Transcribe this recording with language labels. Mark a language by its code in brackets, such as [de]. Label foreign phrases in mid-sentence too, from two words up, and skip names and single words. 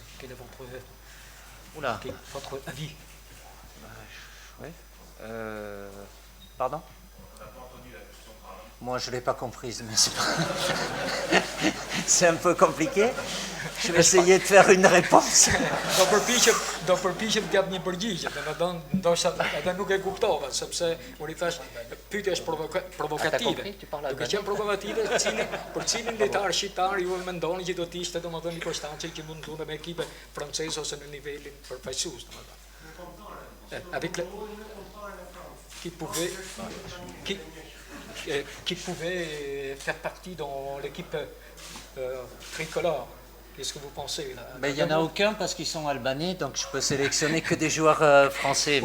[fr] Quel est votre avis? Oui. Pardon? Moi, je ne l'ai pas comprise, mais c'est un peu compliqué. Je vais essayer de faire une réponse. [sq] Do përpiqem t'jap një përgjigje, domethënë ndoshta edhe nuk e kuptova, sepse unë I thash pyetja është provokative. Duke qenë provokative, për cilin lojtar shqiptar ju mendoni që do të ishte domethënë I përshtatshëm që mund të luante me ekipe franceze ose në nivelin përfaqësues, domethënë. [fr] Avec qui pouvait faire partie dans l'équipe tricolore. Qu'est-ce que vous pensez là? Il n'y en a aucun parce qu'ils sont albanais, donc je peux sélectionner que des joueurs français.